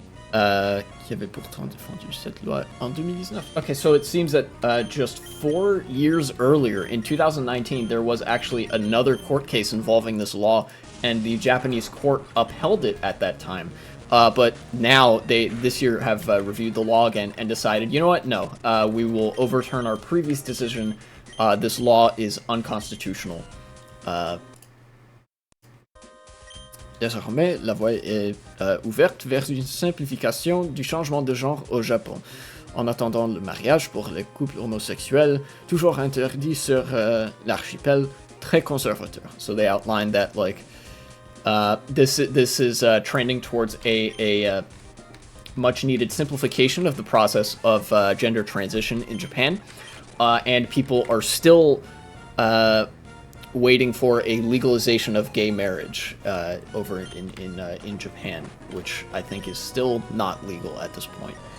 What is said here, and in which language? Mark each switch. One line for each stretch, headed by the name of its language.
French: Qui avait pourtant défendu cette loi en 2019.
English: Okay, so it seems that just 4 years earlier, in 2019, there was actually another court case involving this law, and the Japanese court upheld it at that time. But now they this year have reviewed the law again and decided, you know what? No, we will overturn our previous decision. This law is unconstitutional.
French: Désormais, la voie est ouverte vers une simplification du changement de genre au Japon. En attendant le mariage pour les couples homosexuels, toujours interdit sur l'archipel, très conservateur.
English: So they outlined that like this is trending towards a much needed simplification of the process of gender transition in Japan, and people are still waiting for a legalization of gay marriage over in Japan, which I think is still not legal at this point.